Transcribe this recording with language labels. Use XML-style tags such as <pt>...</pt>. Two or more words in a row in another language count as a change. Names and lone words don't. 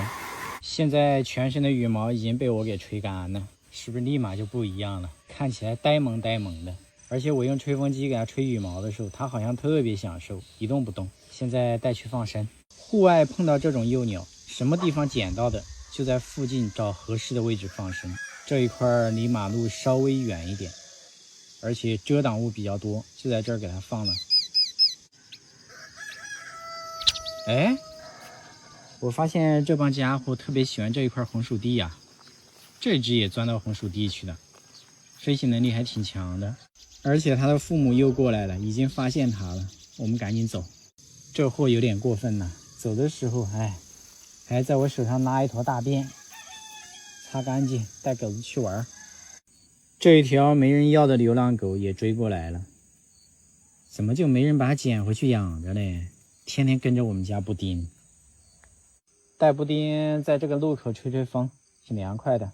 <zh>現在全身的羽毛已經被我給吹乾了，是不是立馬就不一樣了？看起來呆萌呆萌的。而且我用吹風機給它吹羽毛的時候，它好像特別享受，一動不動。现在带去放生。户外碰到這種幼鳥，什麼地方撿到的，就在附近找合適的位置放生。這一塊離馬路稍微遠一點，而且遮擋物比較多，就在這兒給它放了。哎，我发现這幫家伙特別喜歡這一塊紅薯地呀，這隻也鑽到紅薯地去了，飛行能力還挺強的。而且他的父母又過來了，已經發現他了，我們趕緊走。這貨有點過分了，走的時候還在我手上拉一坨大便，擦乾淨帶狗子去玩。這一條沒人要的流浪狗也追過來了，怎麼就沒人把它撿回去養着嘞？天天跟着我們家布丁，帶布丁在這個路口吹吹風，挺涼快的。</zh>